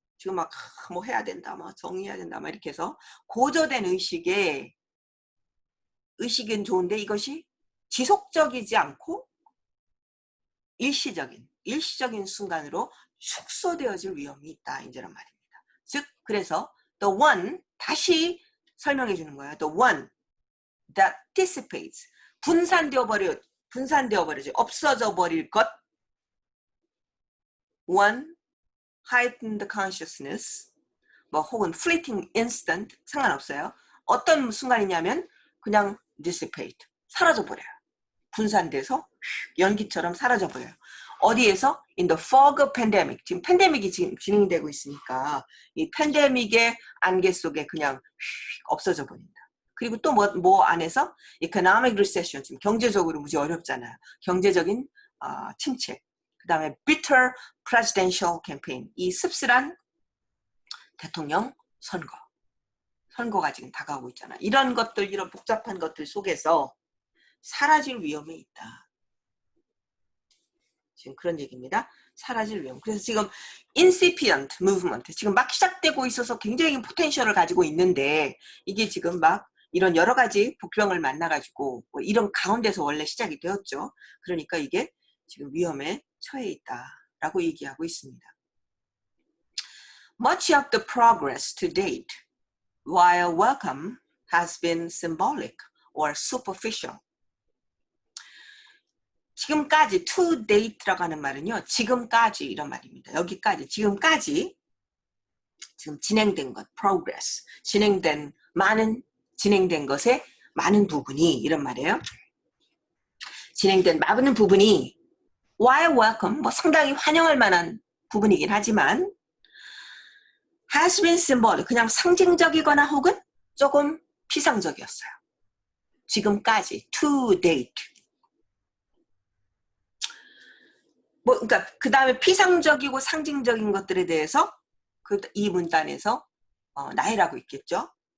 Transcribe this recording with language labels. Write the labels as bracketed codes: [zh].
[ko] 지금 막 뭐 해야 된다, 막 정의해야 된다, 막 이렇게 해서 고조된 의식은 좋은데 이것이 지속적이지 않고 일시적인 순간으로 축소되어질 위험이 있다 이제란 말입니다. 즉 그래서 [en] the one, [ko] 다시 설명해 주는 거예요. [en] the one that dissipates, [ko] 분산되어 버리지, 없어져 버릴 것. [en] one heightened consciousness, [ko] 뭐 혹은 [en] fleeting instant [ko] 상관없어요. 어떤 순간이냐면 그냥 dissipate, 사라져버려요. 분산돼서 연기처럼 사라져버려요. 어디에서? [en] In the fog of pandemic. [ko] 지금 팬데믹이 지금 진행되고 있으니까 이 팬데믹의 안개 속에 그냥 없어져 버린다. 그리고 또 뭐 안에서? [en] economic recession, [ko] 지금 경제적으로 무지 어렵잖아요. 경제적인 침체. 그 다음에 [en] bitter presidential campaign. [ko] 이 씁쓸한 대통령 선거가 지금 다가오고 있잖아. 이런 것들, 이런 복잡한 것들 속에서 사라질 위험에 있다. 지금 그런 얘기입니다. 사라질 위험. 그래서 지금 [en] incipient movement, [ko] 지금 막 시작되고 있어서 굉장히 포텐셜을 가지고 있는데 이게 지금 막 이런 여러 가지 복병을 만나가지고 뭐 이런 가운데서 원래 시작이 되었죠. 그러니까 이게 지금 위험에 처해 있다라고 얘기하고 있습니다. [en] Much of the progress to date, while welcome, has been symbolic or superficial. [ko] 지금까지, [en] to date [ko] 라고 하는 말은요, 지금까지 이런 말입니다. 여기까지, 지금까지, 지금 진행된 것, progress, 진행된 것의 많은 부분이, 이런 말이에요. 진행된 많은 부분이, [en] while welcome, [ko] 뭐 상당히 환영할 만한 부분이긴 하지만, [en] has been symbolic, [ko] 그냥 상징적이거나 혹은 조금 피상적이었어요. 지금까지, [en] to date. [ko] 뭐, 그러니까 그 다음에 피상적이고 상징적인 것들에 대해서 이 문단에서 나열하고 있겠죠.